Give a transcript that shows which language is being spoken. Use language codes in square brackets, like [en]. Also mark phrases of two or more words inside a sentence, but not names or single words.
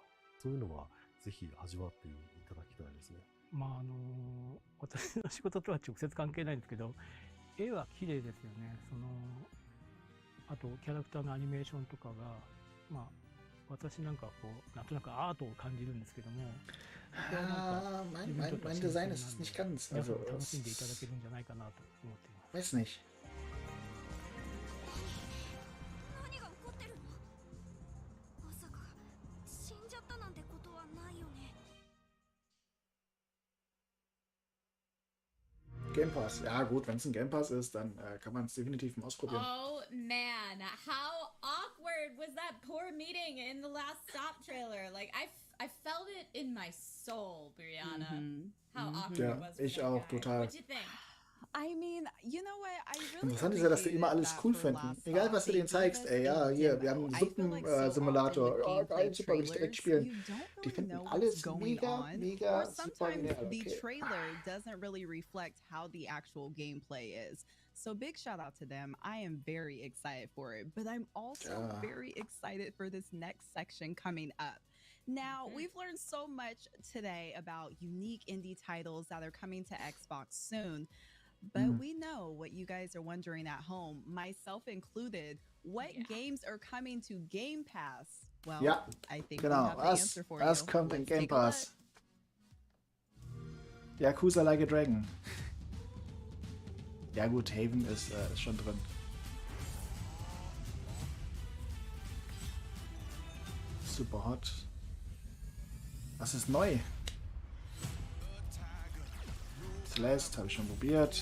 [ja] そういうのは、ぜひ味わっていただきたいですね。まあ私の仕事とは直接関係ないんですけど、絵は綺麗ですよね。あとキャラクターのアニメーションとかが、まあ私なんかこうなんとなくアートを感じるんですけども、 [de] mein Design ist nicht ganz, [ja] 皆さ [de] also [ja] んも楽しんでいただけるんじゃないかなと思っています。 [de] weiß nicht. [ja] 何が起こってるの？まさか死んじゃったなんてことはないよね。 [de] Game Pass. Ja gut, wenn es ein Game Pass ist, dann kann man es definitiv mal ausprobieren. [en] Oh man, how awkward was that poor meeting in the last Stop trailer? Like I felt it in my soul, Brianna. How awkward [de] Ja, [en] it was. For [de] ich [en] that [de] auch, [en] guy. [de] total. [en] What'd you think? I mean, you know what? I really [de] Interessant ist ja, dass die immer alles cool finden. Egal, was du denen zeigst. Ey, ja, hier, wir haben einen Suppensimulator. Ja, geil, super, will ich direkt spielen. Die finden alles mega, mega super genial. [en] The [de] Okay. [en] trailer doesn't really reflect how the actual gameplay is. So big shout out to them. I am very excited for it, but I'm also very excited for this next section coming up. Now, we've learned so much today about unique indie titles that are coming to Xbox soon. But we know what you guys are wondering at home, myself included. What games are coming to Game Pass? Well, [de] Ja, [en] I think [de] genau. [en] we have the answer for [de] Was [en] you. [de] kommt in [en] Let's [de] Game [en] take a look. [de] Pass? Yakuza Like a Dragon. Ja gut, Haven ist schon drin. Super hot. Was ist neu? Celeste habe ich schon probiert.